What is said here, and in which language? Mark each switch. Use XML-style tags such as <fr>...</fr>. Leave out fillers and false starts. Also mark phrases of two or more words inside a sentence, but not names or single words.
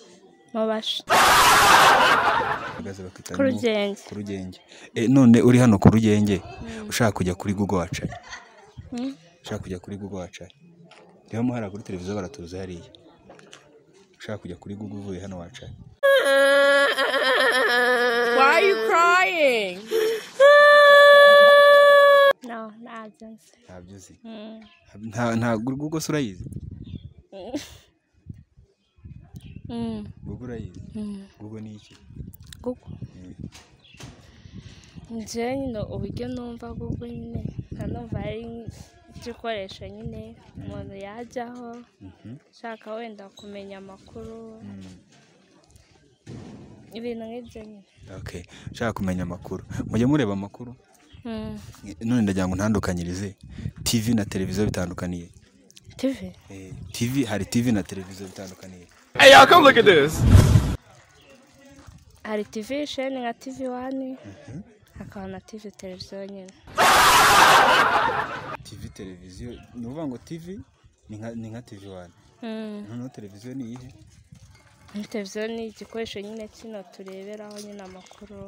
<rw>Mabasha. Bahagaze bakita ku Rugenge. Ku Rugenge. None uri hano ku Rugenge ushaka kujya kuri Google wacaye? Ushaka kujya kuri Google wacaye? Reba muhara kuri televiziyo baratuza hariya. Ushaka kujya kuri Google uvuye hano wacaye?</rw> <en>Why are you crying?</en> <rw>No, ntabyo nzi. Nta Google urayizi? Google urayizi? Google ni iki? Google. Njye nyine uburyo numva Google nyine ntanumva ari igikoresho nyine umuntu yajyaho ushaka wenda kumenya amakuru ibintu nk'ibyo nyine. Okay, ushaka kumenya amakuru mujye mureba amakuru. None ndagira ngo ntandukanyirize TV na televiziyo bitandukaniye. TV hari TV na televiziyo bitandukaniye.</rw> <en>Hey, y'all, come look at this.</en> <rw>Hari TV sheni nka TV1 hakaba na TV televiziyo nyine. TV televiziyo ni uvuga ngo TV ni nka TV1. Noneho televiziyo ni iyihe? televiziyo ni igikoresho nyine kino tureberaho nyine amakuru.</rw>